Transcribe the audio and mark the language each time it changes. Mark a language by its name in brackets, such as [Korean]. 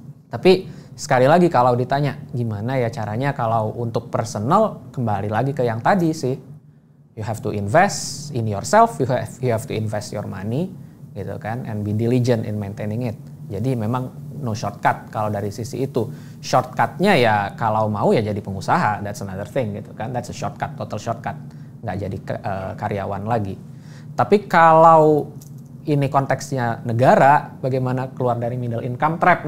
[Indonesian] Tapi sekali lagi kalau ditanya gimana ya caranya kalau untuk personal, kembali lagi ke yang tadi sih. [English] You have to invest in yourself, you have to invest your money [Indonesian] gitu kan, [English] and be diligent in maintaining it. [Indonesian] Jadi memang [English] no shortcut [Indonesian] kalau dari sisi itu. Shortcutnya ya kalau mau ya jadi pengusaha, [English] that's another thing [Indonesian] gitu kan. [English] That's a shortcut, total shortcut. [Indonesian] Nggak jadi karyawan lagi. Tapi kalau ini konteksnya negara, bagaimana keluar dari middle income trap?